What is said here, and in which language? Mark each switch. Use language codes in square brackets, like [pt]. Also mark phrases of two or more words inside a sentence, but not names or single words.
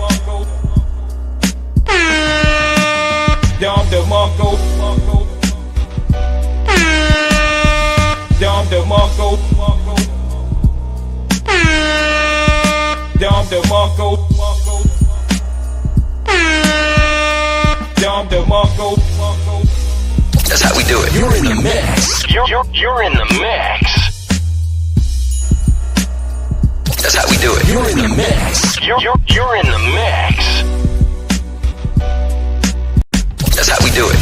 [en] Dom DeMarco. Dom DeMarco. Dom DeMarco. Dom DeMarco. That's how we do it. You're in the mix. You're in the mix. That's how we do it. You're in the mix. You're in the mix. That's how we do it.